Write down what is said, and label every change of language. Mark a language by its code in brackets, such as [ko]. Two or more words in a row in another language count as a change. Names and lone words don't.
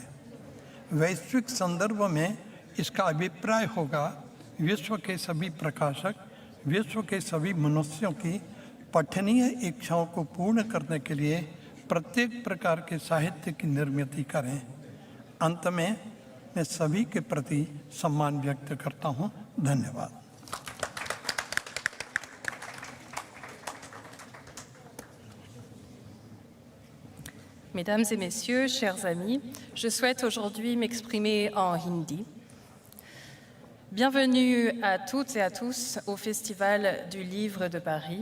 [hi] वैश्विक संदर्भ में इसका अभिप्राय होगा विश्व के सभी प्रकाशक, विश्व के सभी मनुष्यों की पठनीय इच्छाओं को पूर्ण करने के लिए प्रत्येक प्रकार के साहित्य की निर्मित करें। अंत में मैं सभी के प्रति सम्मान व्यक्त करता हूँ। धन्यवाद। [fr] Mesdames et messieurs, chers amis, je souhaite aujourd'hui m'exprimer en hindi. Bienvenue à toutes et à tous au Festival du Livre de Paris.